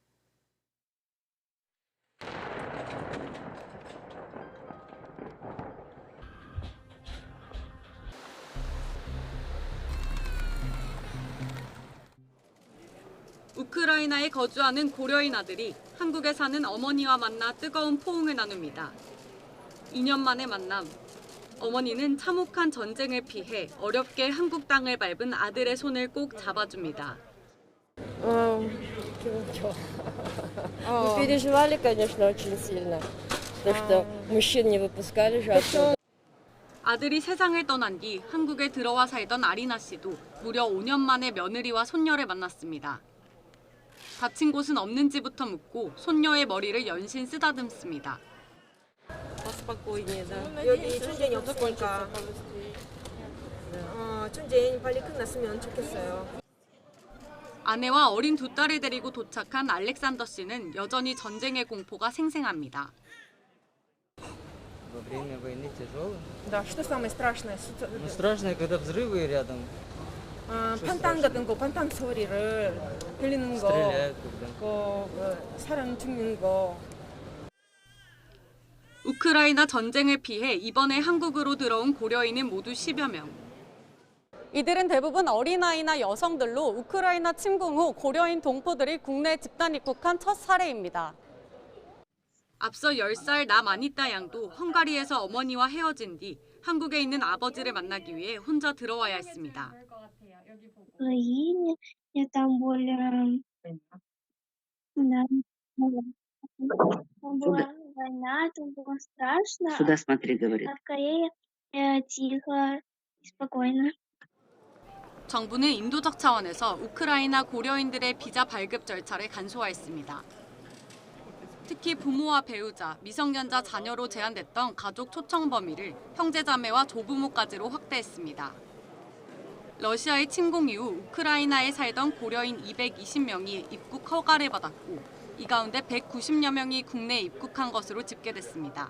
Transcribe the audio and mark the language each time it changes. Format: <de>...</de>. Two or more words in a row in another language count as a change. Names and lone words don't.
<ko>우크라이나에 거주하는 고려인 아들이 한국에 사는 어머니와 만나 뜨거운 포옹을 나눕니다. 2년 만의 만남. 어머니는 참혹한 전쟁을 피해 어렵게 한국 땅을 밟은 아들의 손을 꼭 잡아줍니다.</ko> <ru>Мы переживали, конечно, очень сильно, потому что мужчин не выпускали же оттуда.</ru> <ko>아들이 세상을 떠난 뒤 한국에 들어와 살던 아리나 씨도 무려 5년 만에 며느리와 손녀를 만났습니다. 다친 곳은 없는지부터 묻고 손녀의 머리를 연신 쓰다듬습니다.</ko> <ru>Поспокойнее, да.</ru> <ko>여기 전쟁이 없으니까 전쟁이 빨리 끝났으면 좋겠어요. 아내와 어린 두 딸을 데리고 도착한 알렉산더 씨는 여전히 전쟁의 공포가 생생합니다.</ko> <ru>Во время войны тяжело. Да, что самое страшное? Ну, страшно, когда взрывы рядом.</ru> <ko>판탄 같은 거, 판탄 소리를 들리는 거,</ko> <ru>Стреляют когда.</ru> <ko>사람 죽는 거. 우크라이나 전쟁을 피해 이번에 한국으로 들어온 고려인은 모두 10여 명. 이들은 대부분 어린아이나 여성들로 우크라이나 침공 후 고려인 동포들이 국내 집단 입국한 첫 사례입니다. 앞서 10살 나마니타 양도 헝가리에서 어머니와 헤어진 뒤 한국에 있는 아버지를 만나기 위해 혼자 들어와야 했습니다.</ko> <ru>там более да. Была война, там было страшно. Сюда смотри, говорит. А в Корее тихо и спокойно.</ru> <ko>정부는 인도적 차원에서 우크라이나 고려인들의 비자 발급 절차를 간소화했습니다. 특히 부모와 배우자, 미성년자 자녀로 제한됐던 가족 초청 범위를 형제자매와 조부모까지로 확대했습니다. 러시아의 침공 이후 우크라이나에 살던 고려인 220명이 입국 허가를 받았고 이 가운데 190여 명이 국내에 입국한 것으로 집계됐습니다.</ko>